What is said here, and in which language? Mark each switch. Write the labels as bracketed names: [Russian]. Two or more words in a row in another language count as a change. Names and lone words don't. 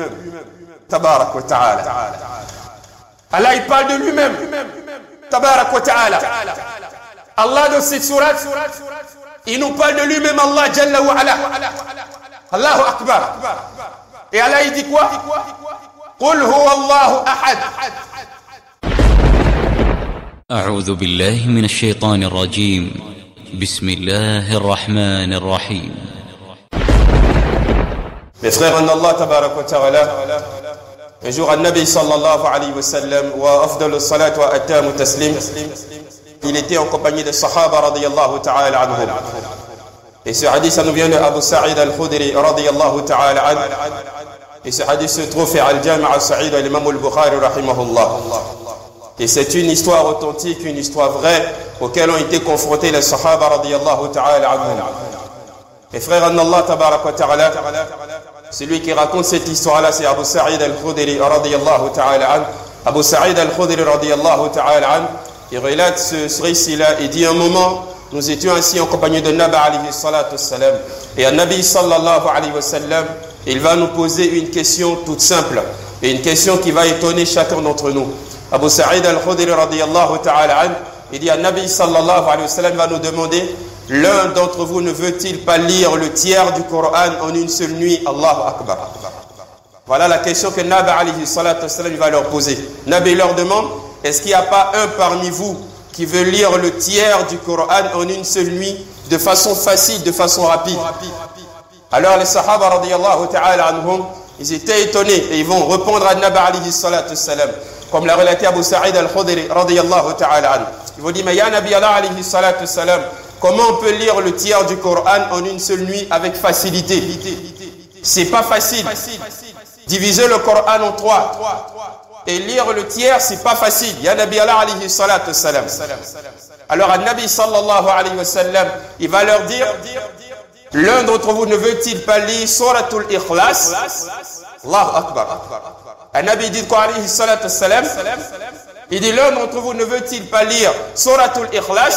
[Arabic] تبارك وتعالى. [French] Allah il parle de lui-même. [Arabic] تبارك وتعالى. [French] Allah dans cette sourate, il nous parle de lui-même, [Arabic] الله جل وعلا. الله أكبر. [French] Et Allah il dit quoi? [Arabic] قل هو الله أحد. أعوذ بالله من الشيطان الرجيم. بسم الله الرحمن الرحيم. Mes frères en Allah تبارك وتعالى, un jour Nabi صلى الله عليه وسلم وأفضل صلاة وأتم تسليم, [French] il était en compagnie des Sahaba [Arabic] رضي الله تعالى عنهم. [French] Et ce hadith, ça nous vient de Abu Sa'id al-Khudri [Arabic] رضي الله تعالى عنه. [French] Et ce hadith se trouve à Al-Jami' al-Sa'id de l'imam al-Bukhari rahimahullah. Et c'est une histoire authentique, une histoire vraie auquel ont été confrontés les Sahaba [Arabic] رضي الله تعالى عنهم. [French] Mes frères en Allah [Arabic] تبارك وتعالى, [French] celui qui raconte cette histoire-là, c'est Abu Sa'id al-Khudri [Arabic] رضي الله تعالى عنه. Abu Sa'id al-Khudri رضي الله تعالى عنه, [French] il relate ce récit-là. Il dit un moment, nous étions assis en compagnie de Nabi [Arabic] عليه الصلاة السلام. [French] Et un Nabi [Arabic] صلى الله عليه وسلم, [French] il va nous poser une question toute simple. Et une question qui va étonner chacun d'entre nous. [Arabic] Abu Sa'id al-Khudri رضي الله تعالى عنه, [French] il dit un Nabi [Arabic] صلى الله عليه وسلم [French] va nous demander, l'un d'entre vous ne veut-il pas lire le tiers du Coran en une seule nuit? [Arabic] الله أكبر. [French] Voilà la question que Nabi [Arabic] عليه الصلاة السلام [French] va leur poser. Nabi leur demande, est-ce qu'il n'y a pas un parmi vous qui veut lire le tiers du Coran en une seule nuit, de façon facile, de façon rapide? Alors les Sahaba [Arabic] رضي الله تعالى عنهم, [French] ils étaient étonnés et ils vont répondre à Nabi [Arabic] عليه الصلاة السلام, [French] comme l'a relaté Abu Sa'id al-Khudri [Arabic] رضي الله تعالى عنه. [French] Ils vont dire, mais [Arabic] يا نبي الله عليه الصلاة السلام, [French] comment on peut lire le tiers du Coran en une seule nuit avec facilité? C'est pas facile. Diviser le Coran en trois et lire le tiers, c'est pas facile. [Arabic] يا نبي الله عليه الصلاة السلام. [French] Alors un Nabi [Arabic] صلى الله عليه وسلم, [French] il va leur dire, l'un d'entre vous ne veut-il pas lire Suratul Ikhlas? [Arabic] الله أكبر. [French] Un Nabi dit quoi [Arabic] عليه الصلاة السلام? [French] Il dit, l'un d'entre vous ne veut-il pas lire Suratul Ikhlas?